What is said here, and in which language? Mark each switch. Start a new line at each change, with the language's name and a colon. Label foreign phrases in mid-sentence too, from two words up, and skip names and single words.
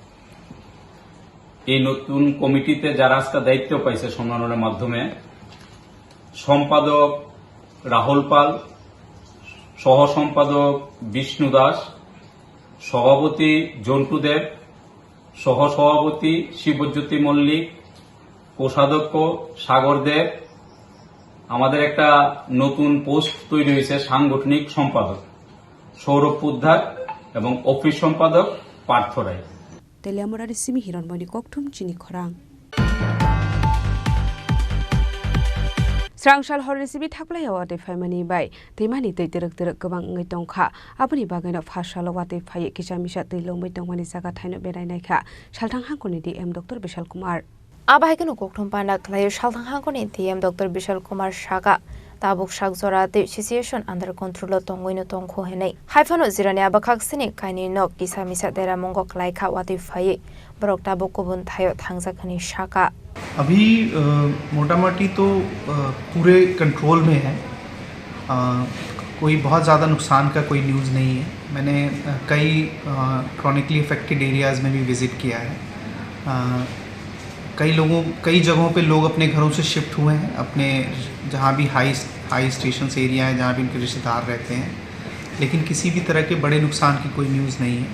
Bangla: এই নতুন কমিটিতে যারা আজকে দায়িত্ব পাইছে সম্মেলনের মাধ্যমে সম্পাদক রাহুল পাল, সহ সম্পাদক বিষ্ণু দাস, সভাপতি জন্টু দেব, সহ সভাপতি শিবজ্যোতি মল্লিক, কোষাধ্যক্ষ সাগর দেব। আমাদের একটা নতুন পোস্ট তৈরি হয়েছে সাংগঠনিক সম্পাদক সৌরভ পুদ্ধার এবং অফিস সম্পাদক পার্থ রায়।
Kok Borok: তেলিয়ামুরার সিমি হিরণময়নি ককথুম চিনি খরাং स्रांसाल हरनिसिबि थाख्लायाव वाटे फायमानि बाय दैमानि दै तिरक तिरक गोबां ngै दंखा आबुनि बागैनो फासाल वाटे फाय किसा मिसा दै लंबै दंमानि जागा थायनो बेरायनायखा सालथां हांखनि DM डॉक्टर विशाल कुमार आबाहायखनो ककथुम पान्डा खलायो सालथां हांखनि DM डॉक्टर विशाल कुमार सागा ताबुक साक जराते
English: situation under control
Kok Borok: तंगैनो तंखो हेनै हाइफानो जिरानि आबाखाकसिनि काइनि नक किसा मिसा देरा मंगक लायखा वाटे फाय बरक ताबुक गुबुन थायो थांजाखनि साका
Hindi: अभी मोटा मोटी तो पूरे कंट्रोल में है। कोई बहुत ज़्यादा नुकसान का कोई न्यूज़ नहीं है। मैंने कई
English: chronically affected areas
Hindi: में भी विज़िट किया है। कई जगहों पे लोग अपने घरों से शिफ्ट हुए हैं, अपने जहाँ भी
English: high station area
Hindi: है जहाँ भी उनके रिश्तेदार रहते हैं, लेकिन किसी भी तरह के बड़े नुकसान की कोई न्यूज़ नहीं है।